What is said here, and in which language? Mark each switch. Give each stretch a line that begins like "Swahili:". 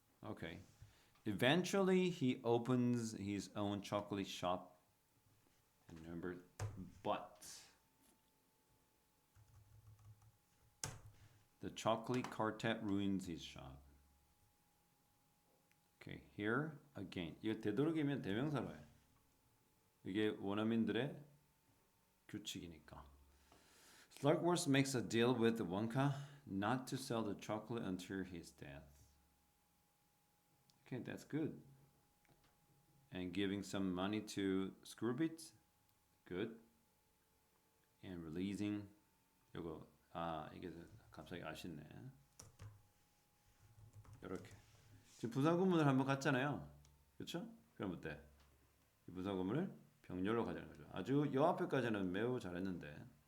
English: Okay. Eventually, he opens his own chocolate shop. And remember, but the chocolate quartet ruins his shop. Okay, here again.
Korean: 이거 되도록이면 대명사로 해. 이게 원어민들의 규칙이니까.
English: Slugworth makes a deal with Wonka not to sell the chocolate until his death. Okay, that's good. And giving some money to Screwbits, good.
Korean: And releasing, 이거 이게 갑자기 아쉽네. 이렇게 지금 부사구문을 한번 갔잖아요, 그렇죠? 그럼 어때? 이 부사구문을 병렬로 가자는 거죠. 아주 요 앞에까지는 매우 잘했는데.